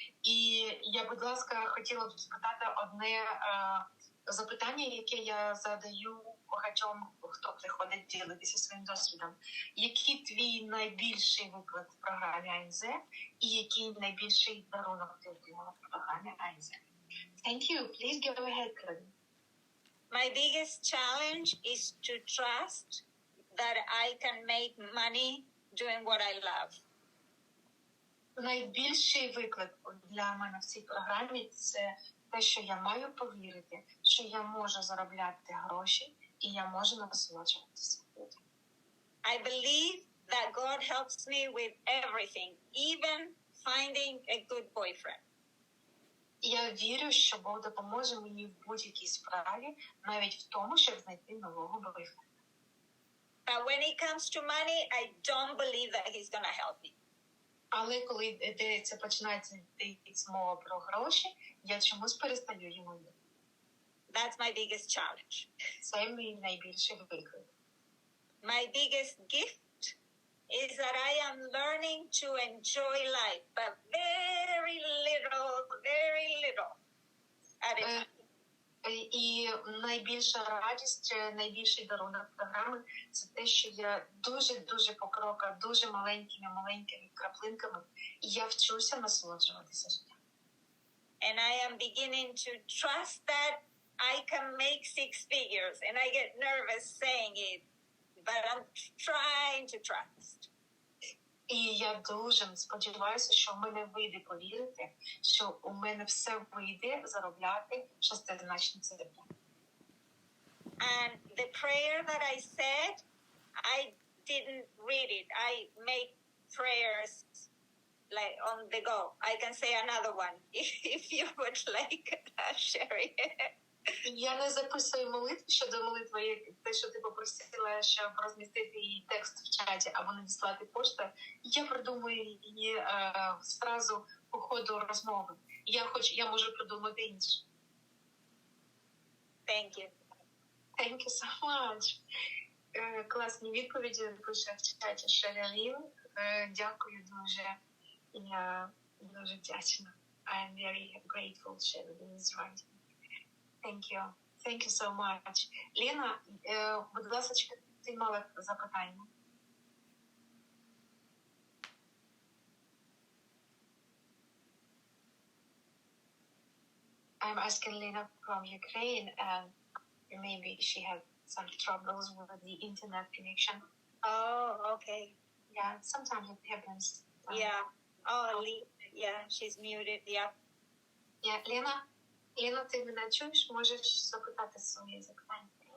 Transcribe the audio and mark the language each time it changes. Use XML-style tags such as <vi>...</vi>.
<uk>І я, будь ласка, хотіла б спитати одне запитання, яке я задаю багатьом, хто приходить ділитися своїм досвідом. Який твій найбільший виклик в програмі АНЗ і який найбільший дарунок ти отримала в програмі АНЗ?</uk> <en>Thank you. Please go ahead, Claudia. My biggest challenge is to trust that I can make money doing what I love.</en> <uk>Найбільший виклик для мене в цій програмі – це те, що я маю повірити, що я можу заробляти гроші і я можу насолоджуватися.</uk> <en>I believe that God helps me with everything, even finding a good boyfriend.</en> <uk>Я вірю, що Бог допоможе мені в будь-якій справі, навіть в тому, щоб знайти нового бойфренда.</uk> <en>But when it comes to money, I don't believe that he's going to help me.</en> <uk>Але коли починається мова про гроші, я чомусь перестаю йому вірити.</uk> <en>That's my biggest challenge.</en> <uk>Це мій найбільший виклик.</uk> <en>My biggest gift is that I am learning to enjoy life, but very little at a time.</en> <uk>І найбільша радість, найбільший дарунок програми – це те, що я дуже покрока, дуже маленькими краплинками, і я вчуся насолоджуватися життям.</uk> <en>And I am beginning to trust that I can make 6 figures, and I get nervous saying it, but I'm trying to trust.</en> <uk>І я дуже сподіваюся, що в мене вийде повірити, що у мене все вийде заробляти шестизначні цифри.</uk> <en>And the prayer that I said, I didn't read it. I make prayers like on the go. I can say another one if you would like, Sherry.</en> <uk>Я не записую молитву щодо молитви, те, що ти попросила, щоб розмістити її текст в чаті або надіслати пошту. Я придумую її фразу по ходу розмови. Я можу придумати інше.</uk> <en>Thank you. Thank you so much.</en> <uk>Класні відповіді пише в чаті Sherilyn. Дякую дуже. Я дуже вдячна.</uk> <en>I'm very grateful, Sherilyn is right. Thank you. Thank you so much.</en> <uk>Лена, будь ласка, ти мала запитання?</uk> <en>I'm asking Lena from Ukraine, and maybe she had some troubles with the internet connection. Oh, okay. Yeah, sometimes it happens. Yeah. Oh, yeah, she's muted. Yeah.</en> <uk>Є. Лена, ти мене чуєш? Можеш запитати своє запитання?</uk>